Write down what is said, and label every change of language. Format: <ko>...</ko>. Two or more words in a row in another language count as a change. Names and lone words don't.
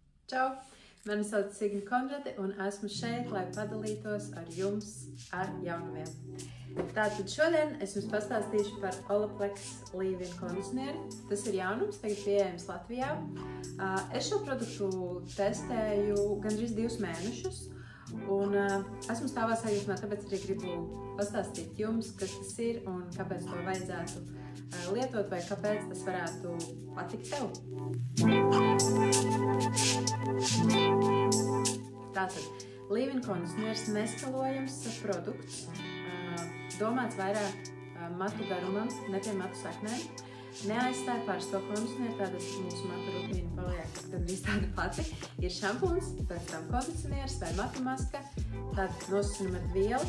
<lv>Čau! Mani sauc Signe Konrade un esmu šeit, lai padalītos ar jums ar jaunumiem. Tātad šodien es jums pastāstīšu par Olaplex leave-in kondicionieri. Tas ir jaunums, tagad pieejams Latvijā. Es šo produktu testēju gandrīz 2 mēnešus. Un esmu stāvā sajūsmā, tāpēc arī gribu pastāstīt jums, kas tas ir un kāpēc to vajadzētu lietot vai kāpēc tas varētu patikt tev. Tātad, leave-in kondicionieris neskalojams produkts, domāts vairāk matu garumam, ne pie matu saknēm. Neaizstāja pārsto kondicionieri, tātad mūsu matu rutīna paliek gandrīz tāda pati. Ir šampūns, pēc tam kondicionieris vai matu maska, tātad nosasinam ar vielu.</lv>